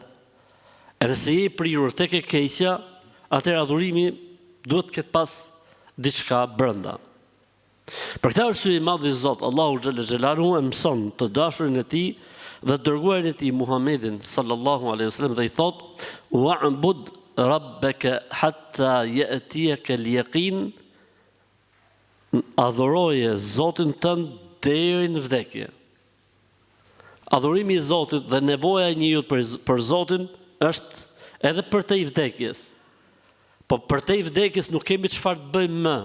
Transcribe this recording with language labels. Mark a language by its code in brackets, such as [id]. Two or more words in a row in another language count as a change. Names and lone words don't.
[sq] E nëse je i prirur tek e keqja, atëherë adhurimi duhet të ketë pas diçka brenda. Për këtë arsye i madh i Zot, Allahu [ar] جل جلاله [sq] e mëson të dashurin e tij dhe dërguarin e tij Muhammedin [ar] صلى الله عليه وسلم [sq] dhe i thot: [ar] "واعبد ربك حتى يأتيك اليقين." [sq] Adhuroje Zotin tënd deri në vdekje. Adhurimi i Zotit dhe nevoja e njeriut për Zotin është edhe për te i vdekjes. Po për te i vdekjes nuk kemi çfarë të bëjmë më.